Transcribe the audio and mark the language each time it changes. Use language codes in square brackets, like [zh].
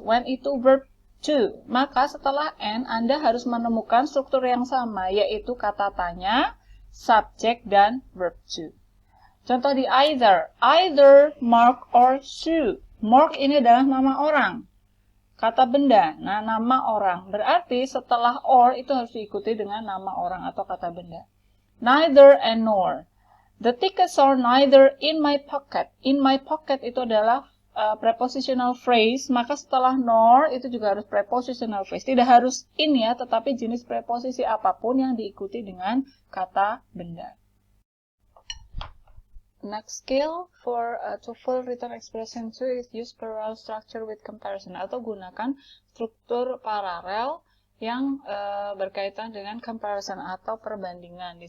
[id] Went itu verb to. Maka setelah and, Anda harus menemukan struktur yang sama, yaitu kata tanya, subject, dan verb to. Contoh di either. [en] Either Mark or Sue. [id] Mark ini adalah nama orang. Kata benda. Nah, nama orang. Berarti setelah or itu harus diikuti dengan nama orang atau kata benda. Neither and nor. [en] The tickets are neither in my pocket. In my pocket [id] itu adalah prepositional phrase, maka setelah nor itu juga harus prepositional phrase. Tidak harus in ya, tetapi jenis preposisi apapun yang diikuti dengan kata benda. [en] Next skill for TOEFL written expression 2 is use parallel structure with comparison, [id] atau gunakan struktur paralel yang berkaitan dengan comparison atau perbandingan.